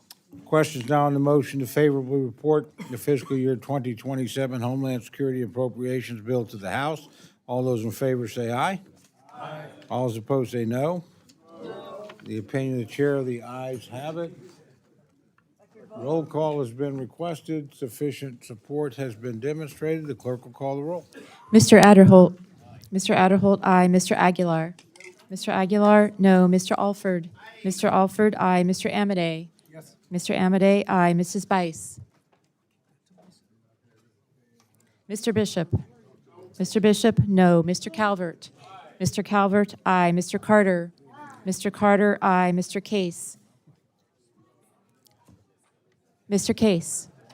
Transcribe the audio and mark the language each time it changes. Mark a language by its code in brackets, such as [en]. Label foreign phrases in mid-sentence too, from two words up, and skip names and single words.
[en] Questions now on the motion to favorably report the fiscal year 2027 Homeland Security Appropriations Bill to the House. All those in favor say aye. Aye. All those opposed say no. The opinion of the chair, the ayes have it. Roll call has been requested. Sufficient support has been demonstrated. The clerk will call the roll. Mr. Adderholt. Mr. Adderholt, aye. Mr. Aguilar. Mr. Aguilar, no. Mr. Alford. Mr. Alford, aye. Mr. Amade. Yes. Mr. Amade, aye. Mrs. Bice. Mr. Bishop. Mr. Bishop, no. Mr. Calvert. Mr. Calvert, aye. Mr. Carter. Mr. Carter, aye. Mr. Case. Mr. Case.